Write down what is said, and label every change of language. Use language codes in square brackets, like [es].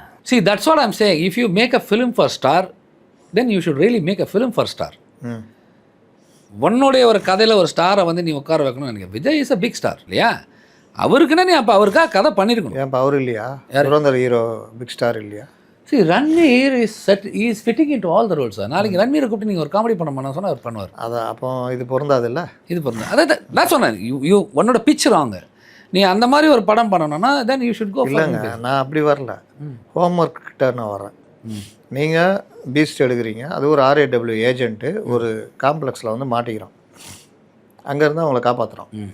[en] See, that's what I'm saying. If you make a film for star, then you should really make a film for star. [ta] உன்னுடைய ஒரு கதையில் ஒரு ஸ்டாரை வந்து நீ உட்கார வைக்கணும். எனக்கு Vijay [en] is a big star [ta] இல்லையா? அவருக்குன்னா நீ அப்போ அவருக்காக கதை பண்ணியிருக்கணும். ஏன் அவர் இல்லையா? துரந்தர் ஹீரோ பிக் ஸ்டார் இல்லையா? [en] See, Ranveer is fitting into all the roles. [ta] நாளைக்கு ரன்வீரை கூப்பிட்டு நீங்கள் ஒரு காமெடி பண்ண சொன்னால் அவர் பண்ணுவார். அதான் அப்போ இது பொருந்தாது இல்லை? இது பொருந்தா. அதான் நான் சொன்னேன், உன்னோட பிக்சர் வாங்க. நீ அந்த மாதிரி ஒரு படம் பண்ணணும்னா [en] Then you should go. [ta] இல்லைங்க, நான் அப்படி வரல, ஹோம்ஒர்க் கிட்ட நான் வரேன். நீங்கள் பீஸ்ட் எடுக்கிறீங்க, அது ஒரு RAW ஏஜென்ட்டு ஒரு காம்ப்ளெக்ஸில் வந்து மாட்டிக்கிறோம், அங்கேருந்து அவங்கள காப்பாற்றுறோம்.